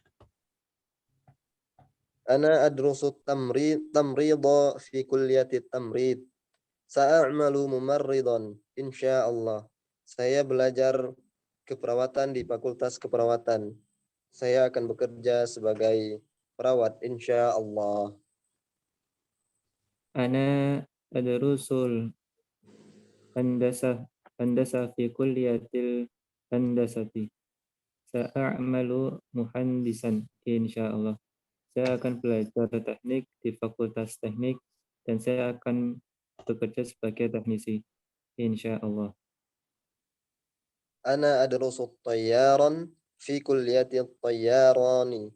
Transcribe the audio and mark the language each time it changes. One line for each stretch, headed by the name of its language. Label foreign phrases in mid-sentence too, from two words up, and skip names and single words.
Arabic: أنا أدرس تمريضا في كلية تمريض. سأعمل ممرضا إن شاء الله.
Indonesian: Saya belajar keperawatan di Fakultas Keperawatan. Saya akan bekerja sebagai perawat insyaallah.
Arabic: أنا أدرس الهندسة في كلية الهندسة. سأعمل مهندسا إن شاء الله.
Indonesian: Saya akan belajar teknik di Fakultas Teknik dan saya akan bekerja sebagai teknisi insyaallah.
Arabic: أنا أدرس طيرانا في كلية طيران.